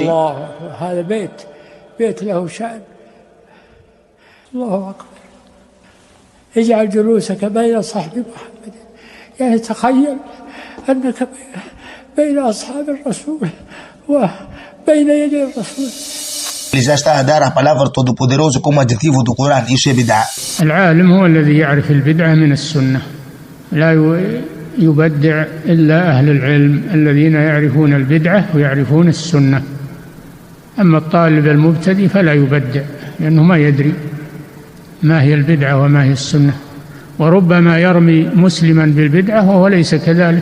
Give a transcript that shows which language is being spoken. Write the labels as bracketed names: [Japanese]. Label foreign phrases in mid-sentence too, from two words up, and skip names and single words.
[Arabic] الله، هذا بيت له شأن. الله أكبر. اجعل جلوسك بين صحب محمد، يعني تخيل أنك بين أصحاب الرسول وبين يدي الرسول. [Portuguese] Ele já está a dar a palavra todo-poderoso como adjetivo do Corão. Isso é bid'ah. [Arabic] العالم هو الذي يعرف البدعة من السنة، لا يبدع إلا أهل العلم الذين يعرفون البدعة ويعرفون السنة. أما الطالب المبتدئ فلا يبدع لأنه ما يدري ما هي البدعة وما هي السنة، وربما يرمي مسلما بالبدعة وهو ليس كذلك.